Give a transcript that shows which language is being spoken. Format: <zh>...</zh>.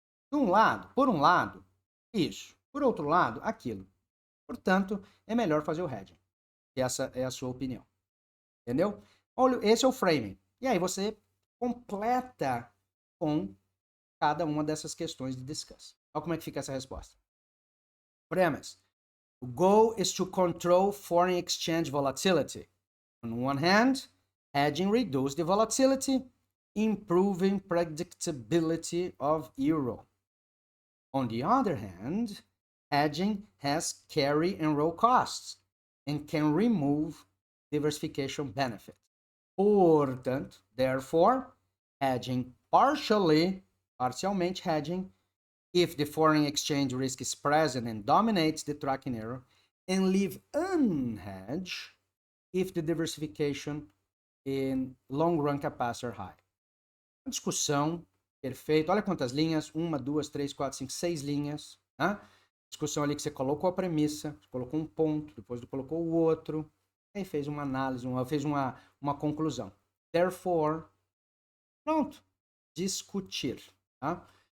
<pt>Por um lado, isso. Por outro lado, aquilo. Portanto, é melhor fazer o hedging. Essa é a sua opinião. Entendeu? Olha, esse é o framing. E aí você completa com cada uma dessas questões de discuss. Olha como é que fica essa resposta.</pt> <en>Premise. The goal is to control foreign exchange volatility. On one hand, hedging reduces the volatility, improving predictability of euro. On the other hand, hedging has carry and roll costs and can remove diversification benefits.</en> <pt>Portanto,</pt> <en>therefore, hedging parcialmente hedging if the foreign exchange risk is present and dominates the tracking error, and leave unhedged if the diversification in long run capacity are high.</en> <pt>Uma discussão perfeita. Olha quantas linhas. 1, 2, 3, 4, 5, 6 linhas. Né? Discussão ali que você colocou a premissa, colocou um ponto, depois colocou o outro, aí fez uma análise, fez uma conclusão.</pt> <en>Therefore,</en> <pt>pronto. Discutir. Tá?</pt>